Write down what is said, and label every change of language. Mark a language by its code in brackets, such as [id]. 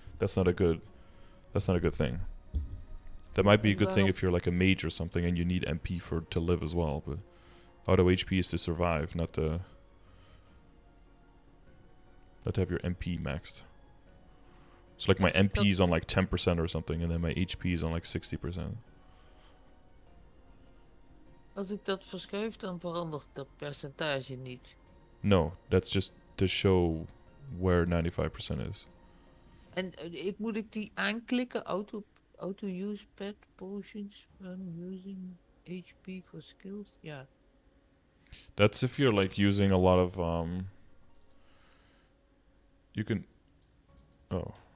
[en] That's not a good thing. That might be a good thing if you're like a mage or something and you need MP to live as well, but auto HP is to survive, not to have your MP maxed. So like my MP is on like 10% or something, and then my HP is on like 60%. [nl] Als ik dat verschuif, dan verandert dat percentage niet. [en] No, that's just to show where 95% is. [nl] En moet ik die aanklikken? [en] Auto use pet potions when using HP for skills? Yeah. That's if you're like using a lot of you can... Oh.